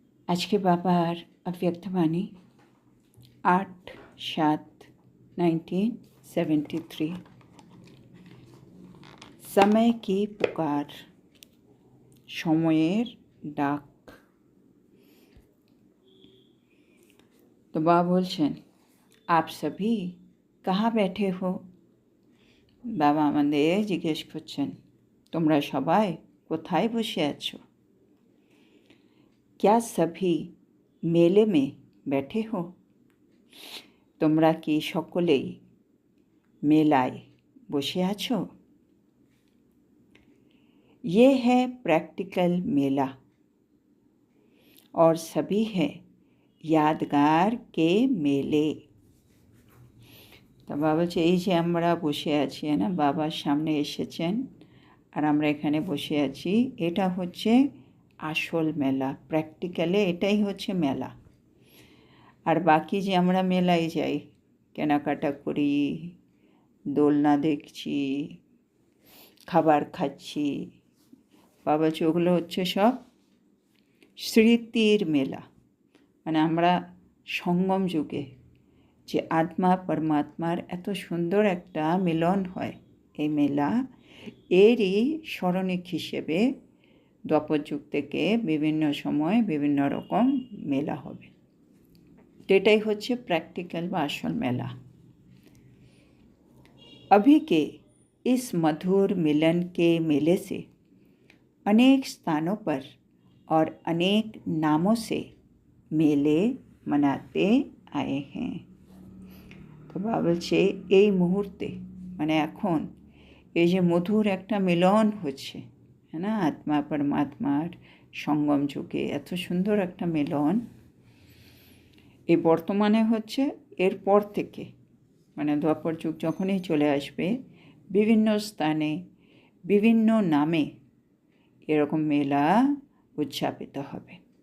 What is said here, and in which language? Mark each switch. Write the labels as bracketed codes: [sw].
[hi] आज के बाबार अव्यक्तवाणी 8/7/1973। समय की पुकार, [bn] সময়ের ডাক। [hi] तो बाबा बोलছেন, आप सभी कहाँ बैठे हो? [bn] बाबा আমাদের জিজ্ঞেস করছেন, তোমরা সবাই কোথায় বসে আছো? [hi] क्या सभी मेले में बैठे हो? [bn] তোমরা কি সকলেই মেলায় বসে আছো? [hi] ये है प्रैक्टिकल मेला और सभी है यादगार के मेले। [bn] তো বাবা বলছে, এই যে আমরা বসে আছি না, বাবার সামনে এসেছেন আর আমরা এখানে বসে আছি, এটা হচ্ছে আসল মেলা। প্র্যাকটিক্যালে এটাই হচ্ছে মেলা। আর বাকি যে আমরা মেলায় যাই, কেনাকাটা করি, দোলনা দেখছি, খাবার খাচ্ছি, বাবা বলছে ওগুলো হচ্ছে সব স্মৃতির মেলা। মানে আমরা সঙ্গম যুগে যে আত্মা পরমাত্মার এত সুন্দর একটা মিলন হয়, এই মেলা এরই স্মরণিক হিসেবে দ্বাপর যুগ থেকে বিভিন্ন সময় বিভিন্ন রকম মেলা হবে। তো এটাই হচ্ছে प्रैक्टिकल व আসল मेला। [hi] अभी के इस मधुर मिलन के मेले से अनेक स्थानों पर और अनेक नामों से मेले मनाते आए हैं। [bn] তো বাবা বলছে, এই মুহূর্তে মানে এখন এই যে মধুর একটা মিলন হচ্ছে, হ্যাঁ না, আত্মা পরমাত্মার সঙ্গম যুগে এত সুন্দর একটা মিলন, এই বর্তমানে হচ্ছে। এরপর থেকে মানে দ্বাপর যুগ যখনই চলে আসবে, বিভিন্ন স্থানে বিভিন্ন নামে এরকম মেলা উদযাপিত হবে।